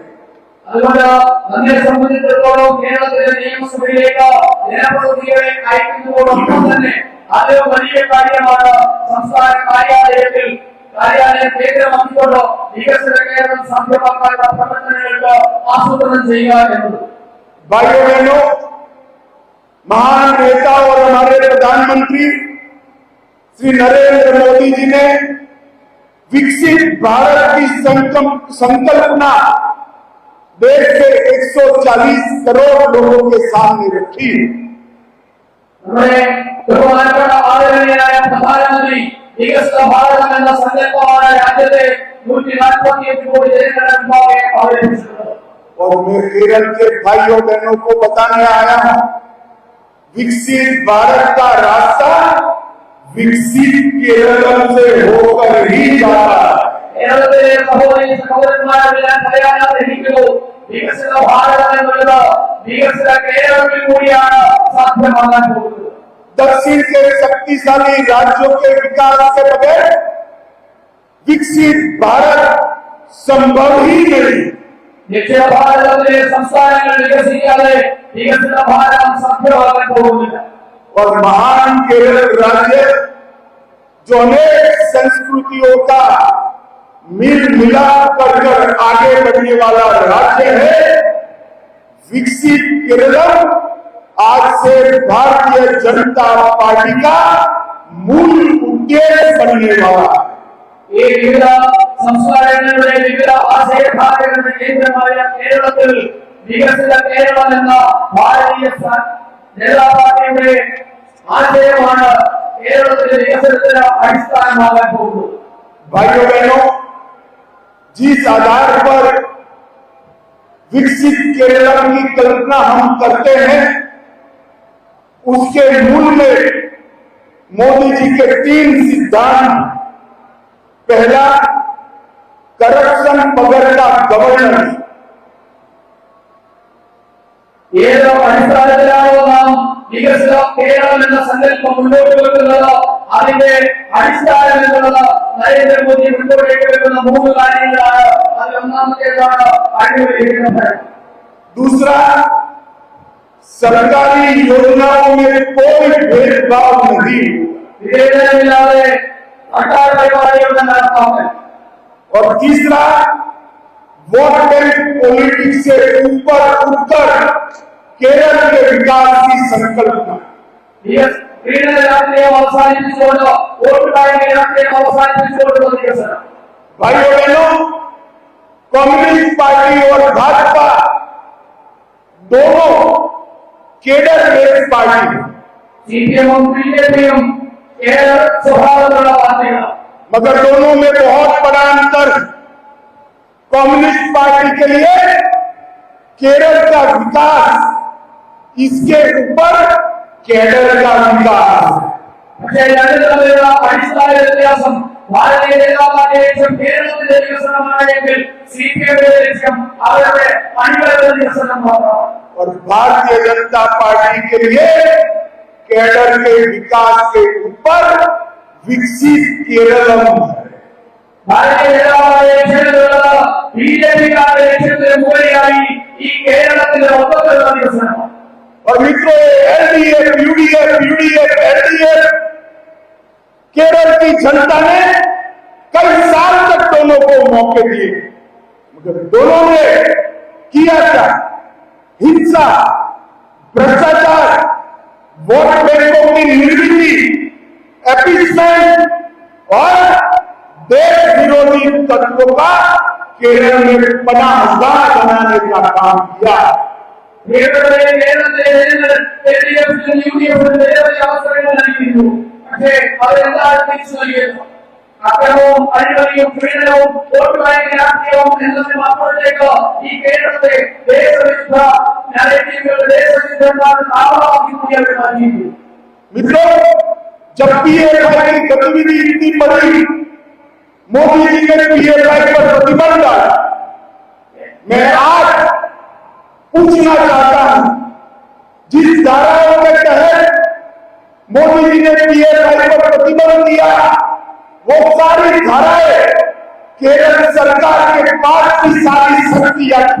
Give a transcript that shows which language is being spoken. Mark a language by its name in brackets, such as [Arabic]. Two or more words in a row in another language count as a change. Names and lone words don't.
[Malayalam] അതുകൊണ്ട് നമ്മെ സംബന്ധിച്ചിടത്തോളം കേരളത്തിലെ നിയമസഭയിലേക്ക് ജനപ്രതിനിധികളെ അയക്കുന്നതോടൊപ്പം തന്നെ അത് വലിയ കാര്യമാണ്. സംസ്ഥാന കാര്യാലയം കേന്ദ്രമാക്കിക്കൊണ്ട് വികസന കേരളം സാധ്യമാക്കാനുള്ള പ്രവർത്തനങ്ങൾക്ക് ആസൂത്രണം ചെയ്യുക എന്നത്. [Hindi] भाइयों बहनों, महान नेता और हमारे प्रधानमंत्री श्री नरेंद्र मोदी जी ने विकसित भारत की संकल्पना देश के 140 करोड़ लोगों के सामने रखी। [Malayalam] നമ്മുടെ ബഹുമാനപ്പെട്ട ആദരണീയനായ പ്രധാനമന്ത്രി വികസിത ഭാരതം എന്ന സങ്കല്പമായ രാജ്യത്തെ 145 കോടി ജനങ്ങളുടെ മുമ്പാകെ അവതരിപ്പിച്ചിട്ടുണ്ട്. [Hindi] और मैं केरल के भाइयों बहनों को बताने आया हूं, विकसित भारत का रास्ता विकसित केरल से होकर ही जाता है. [Malayalam] കേരളത്തിലെ സഹോദരി സഹോദരന്മാരെ ഞാൻ പറയാൻ ആഗ്രഹിക്കുന്നു, വികസിത ഭാരതം എന്നുള്ളത് വികസിത കേരളത്തിൽ കൂടിയാണ് സാധ്യമാകാൻ പോകുന്നത്. [Hindi] दक्षिण के शक्तिशाली राज्यों के विकास के बगैर विकसित भारत संभव ही नहीं. [Malayalam] ദക്ഷിണ ഭാരതത്തിലെ സംസ്ഥാനങ്ങൾ വികസിക്കാതെ വികസിത ഭാരതം സാധ്യമാകാൻ പോകുന്നില്ല. [Hindi] और महान केरल राज्य जो अनेक संस्कृतियों का मिल मिलाप कर आगे बढ़ने वाला राज्य है, विकसित केरल आज से भारतीय जनता पार्टी का मूल उद्देश्य बनने वाला है. [Malayalam] ഈ വിവിധ സംസ്കാരങ്ങളുടെ വിവിധ ആശയധാരകളുടെ കേന്ദ്രമായ കേരളത്തിൽ വികസിത കേരളം എന്ന ഭാരതീയ ജനതാ പാർട്ടിയുടെ ആശയമാണ് കേരളത്തിലെ വികസനത്തിന് അടിസ്ഥാനമാകാൻ പോകുന്നത്. [Hindi] भाइयों बहनों, जिस आधार पर विकसित केरल की कल्पना हम करते हैं, उसके मूल में मोदी जी के 3 सिद्धांत. पहला, करप्शन बगैर का गवर्नेंस. [Malayalam] ഏതോ അടിസ്ഥാനത്തിലാണോ നാം വികസിത കേരളം എന്ന സങ്കല്പം മുന്നോട്ട് വെക്കുന്നത്? അതിന്റെ അടിസ്ഥാനം എന്നുള്ളത് നരേന്ദ്രമോദി മുന്നോട്ടേക്ക് വെക്കുന്ന 3 കാര്യങ്ങളാണ്. അതിൽ ഒന്നാമത്തേതാണ് അഴിമതി. [Hindi] दूसरा, सरकारी योजनाओं में कोई भेदभाव नहीं. [Malayalam] വിവേചനമില്ലാതെ സർക്കാർ പരിപാടികളുടെ നടപ്പാക്കൽ. [Hindi] और तीसरा, [English] vote bank politics [Hindi] से ऊपर उठकर केरल के विकास की संकल्पना. [Malayalam] പീഡന രാഷ്ട്രീയം അവസാനിപ്പിച്ചുകൊണ്ട് [English] vote bank [Malayalam] രാഷ്ട്രീയം അവസാനിപ്പിച്ചുകൊണ്ടുള്ള വികസനം. [Hindi] भाइयों बहनों, कम्युनिस्ट पार्टी और भाजपा दोनों [English] cadre based party [Hindi] है, [Malayalam] സിപിഎമ്മും ബിജെപിയും കേരള സ്വഭാവത്തിലുള്ള പാർട്ടികളാണ്. [Hindi] मगर दोनों में बहुत बड़ा अंतर. कम्युनिस्ट पार्टी के लिए केरल का विकास, इसके ऊपर केडर का विकास. [Malayalam] പക്ഷേ രണ്ടു തമ്മിലുള്ള അടിസ്ഥാന വ്യത്യാസം, ഭാരതീയ ജനതാ പാർട്ടിയുടെ ലക്ഷ്യം കേരളത്തിലെ വികസനമാണെങ്കിൽ സിപിഎമ്മിന്റെ ലക്ഷ്യം അവരുടെ അണികളുടെ വികസനം മാത്രമാണ്. [Hindi] और भारतीय जनता पार्टी के लिए केडर के विकास के ऊपर विकसित केरलम है. [Malayalam] ഭാരതീയ ജനതാ പാർട്ടിയുടെ ലക്ഷ്യത്തിലുള്ളത് ബിജെപിക്കാരുടെ ലക്ഷ്യത്തിന് മുകളിലായി ഈ കേരളത്തിലെ മൊത്തത്തിലുള്ള വികസനമാണ്. [Hindi] और मित्रों, एलडीएफ, यूडीएफ, एलडीएफ, केरल की जनता ने कई साल तक दोनों को मौके दिए, मगर दोनों ने किया क्या? हिंसा, भ्रष्टाचार, वोट बैंकों की निर्मिति, एपीसमेंट और देश विरोधी तत्वों का केरल में पनाहगाह बनाने का काम किया. [Malayalam] കേരളത്തിലെ ജനങ്ങൾ എൽഡിഎഫിനും യുഡിഎഫിനും നിരവധി അവസരങ്ങൾ നൽകിയിരുന്നു. പക്ഷേ അവരെന്താണ് തിരിച്ചു നൽകിയത്? അക്രമവും അഴിമതിയും പീഡനവും [English] vote bank [Malayalam] രാഷ്ട്രീയവും എന്നതിന് അപ്പുറത്തേക്ക് ഈ കേരളത്തെ ദേശവിരുദ്ധ നരേറ്റീവുകളുടെ ദേശവിരുദ്ധന്മാരുടെ താവളമാക്കി കൂടി അവർ മാറ്റിയിരുന്നു. [Hindi] मित्रों, जब पीएफआई की गतिविधि इतनी बढ़ी, मोदी जी ने पीएफआई पर प्रतिबंध डाला. मैं आज पूछना चाहता हूं, जिस धाराओं के तहत मोदी जी ने पीएफआई पर प्रतिबंध दिया, वो सारी धाराएं केरल सरकार के पास की सारी शक्तियां थी.